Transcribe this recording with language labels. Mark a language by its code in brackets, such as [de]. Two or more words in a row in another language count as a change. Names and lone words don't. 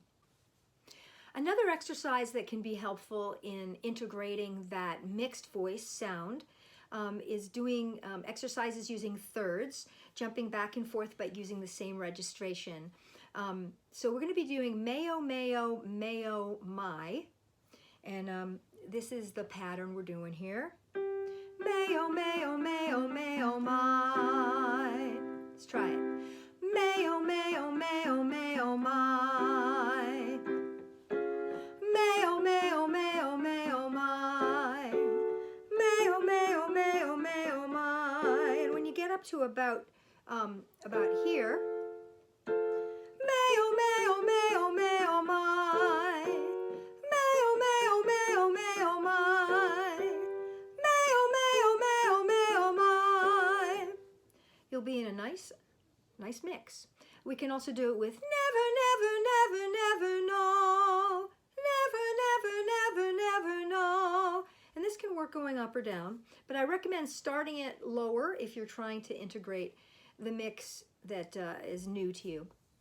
[en] Another exercise that can be helpful in integrating that mixed voice sound is doing exercises using thirds, jumping back and forth but using the same registration. So we're going to be doing mayo, mayo, mayo, my. And this is the pattern we're doing here. Mayo, mayo, mayo, mayo, my. Let's try it. Mayo, mayo, mayo, mayo, my. Mayo, mayo, mayo, mayo, my. Mayo, mayo, mayo, mayo, my. And when you get up to about here, mayo, mayo, mayo, mayo, my. Mayo, mayo, mayo, mayo, my. Mayo, mayo, mayo, mayo, my. You'll be in a nice mix. We can also do it with never, never, never, never, no. Never, never, never, never, no. And this can work going up or down, but I recommend starting it lower if you're trying to integrate the mix that is new to you.